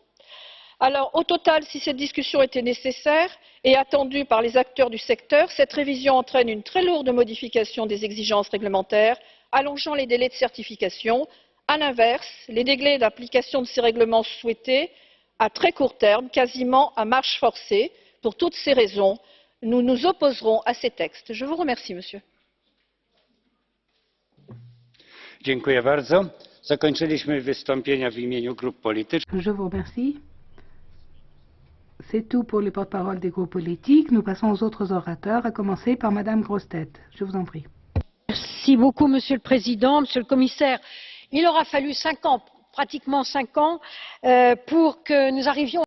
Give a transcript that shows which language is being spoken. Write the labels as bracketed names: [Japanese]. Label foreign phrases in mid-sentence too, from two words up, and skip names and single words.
[French] Alors, au total, si cette discussion était nécessaire et attendue par les acteurs du secteur, cette révision entraîne une très lourde modification des exigences réglementaires, allongeant les délais de certification. À l'inverse, les délais d'application de ces règlements souhaités à très court terme, quasiment à marche forcée. Pour toutes ces raisons, nous nous opposerons à ces textes. Je vous remercie, monsieur. [Polish] Dziękuję bardzo. Zakończyliśmy wystąpienia w imieniu grup politycznych. [French] Je vous remercie. C'est tout pour les porte-paroles des groupes politiques. Nous passons aux autres orateurs, à commencer par Madame Grossetête. Je vous en prie. Merci beaucoup, Monsieur le Président, Monsieur le Commissaire. Il aura fallu 5 ans, pratiquement 5 ans, pour que nous arrivions